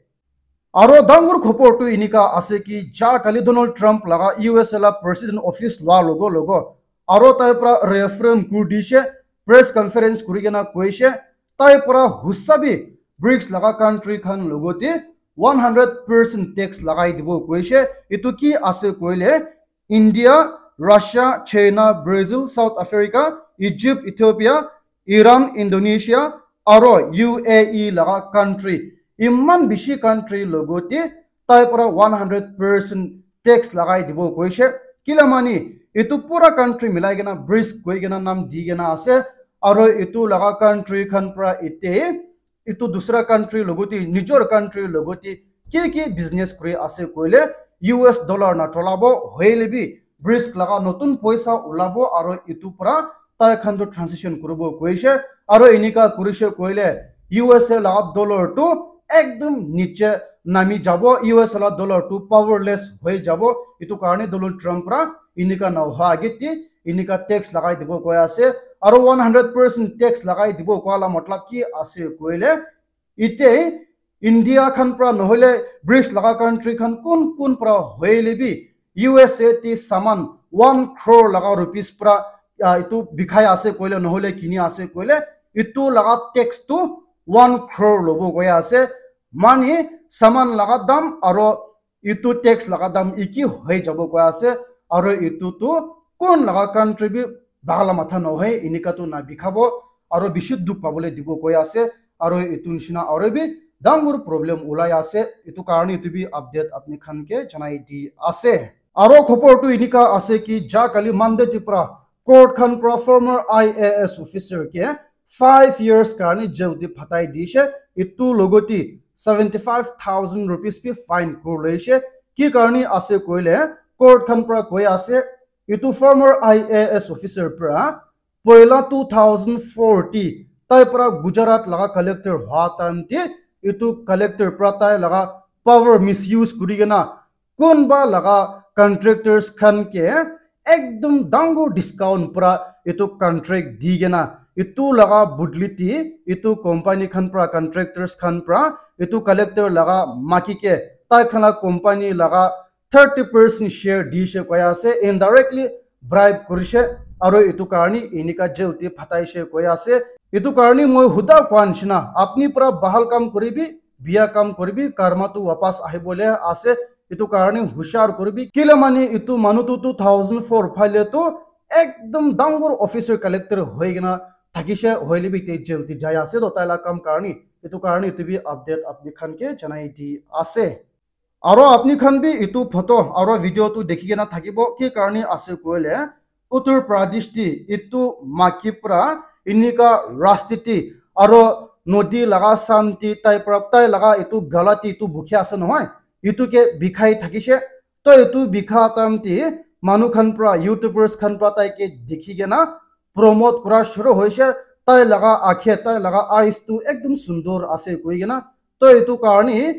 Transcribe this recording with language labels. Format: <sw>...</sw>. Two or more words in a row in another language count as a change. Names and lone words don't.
<nag>aro dangur khopor tu inika ase ki ja kali Donald Trump laga US la president office la logo aro tai pra reaffirm kur dishe</nag> <en>press conference</en> <nag>kuri gena koise tai pra husabi BRICS laga country khan logoti 100% tax lagai dibo koise itu ki ase koile India Russia China Brazil South Africa Egypt Ethiopia Iran Indonesia aro UAE laga country imman bishi country logoti tai pura 100% tax lagai dibo koise kilamani itu pura country milai gena BRICS koi gena nam di gena ase aro itu laga country khan pura ite itu dusra country logoti nijor country logoti ki business kuri ase koile US dollar na tolabo hoile bi BRICS laga notun poisa ulabo aro itu pura tai khan to transition kurubo koise aro inika kurishe koile USA laga dollar to ekdom niche nami jabo US la dollar to powerless hoi jabo itu karone Donald Trump ra inika na hagiti inika tax lagai dibo koya ase aro 100% tax lagai dibo koala matlab ki ase koile ite India khan pra nohole BRICS laga country khan kun pra hoile bi USA ti saman 1 crore laga rupees pra itu bikhai ase koile nohole kini ase koile itu laga tax tu 1 crore lobo koya ase mani saman laga dam aro itu tax laga dam iki hoi jabo koya ase aro itu tu kon laga country bi bagala matha no hoy inika tu na bikhabo aro bishuddu pabole dibo koya ase aro itu nishina aro bi dangur problem ulai ase itu karni itu bi update apni khan ke janai di ase aro khopor tu inika ase ki ja kali mande tipra court khan pra former IAS officer ke 5 years karni jail di phatai dishe itu logoti 75,000 rupees pi fine kurleishe ki karni ase koile court khan pra koi ase itu former IAS officer pra poila 2040 tai pra Gujarat laga collector ha time ti itu collector pra tai laga</nag> <en>power misuse</en> <nag>kurigena kunba laga contractors khan ke ekdom dango discount pra itu contract digena itu laga budliti itu company khan pra contractors khan pra itu collector laga maki ke tai khana company laga 30% share dishe koya ase</nag> <en>indirectly bribe</en> <nag>kurise aro itu karni inika jelti phataise koya ase itu karni moi huda kwanchina apni pra bahal kam koribi biya kam koribi karma tu wapas ahibole ase itu karni hushar koribi kila mani itu manutu 2004 phale to ekdom dangor officer collector hoigena thakise hoilibi te jelti jaya ase to taila kam karni itu karni itu bi update apni khan ke janai di ase aro apni khan bi itu photo aro video tu dekhi gena thakibo ki karni ase koile Uttar Pradesh ti itu makipra inika rastiti aro nodi laga samti tai praptai laga itu galati itu bukhya ase nohoi itu ke bikhai thakise to itu bikha tamti manu khan pra youtubers khan pra tai ke dekhi gena promote kora shuru hoise tai laga akhe tai laga eyes tu ekdom sundor ase koi gena to itu karni</nag>